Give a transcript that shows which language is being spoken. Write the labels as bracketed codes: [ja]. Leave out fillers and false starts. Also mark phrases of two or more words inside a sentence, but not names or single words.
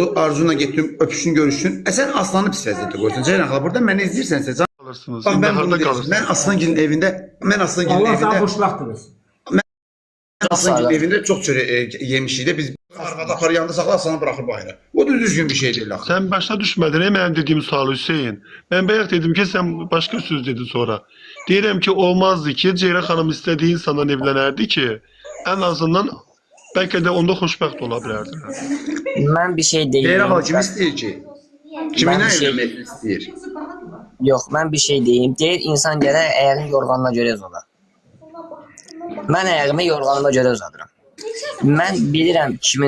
[az] Arzuna getdim, öpüşün, görüşsün. Sən Aslanı pis vəziyyətdə qoysan. Ceyran xala burada məni izləyirsənsə, [tr] Kalırsınız. [az] bax Şimdi mən bunu harda deyirəm. [tr] kalırsınız? [az] Mən Aslangilin evində, Allah sana xoşbəxtdiniz. Aslangilin evində çox çörək yemişik də biz arvada apar yanında saxla Aslanı buraxır bayıra. O da düzgün bir şey deyil axı. [tr] Sen başta düşmedin benim dediğim sualı Hüseyin. Ben bayaq dedim ki sen başka söz dedin sonra. Diyelim ki olmazdı ki Ceyran Hanım istediği insandan evlenerdi ki en azından belki de onda [az] xoşbəxt ola bilərdilər. Mən bir şey deyim. Ceyran xala kim istəyir ki? Kiminlə [tr] Ben bir şey- [az] evlənmək istəyir? Yox, mən bir şey deyim. Deyir insan gərək əyərini yorğanına görə uzadar. Mən əyərimi yorğanıma görə uzadıram. Mən bilirəm kimin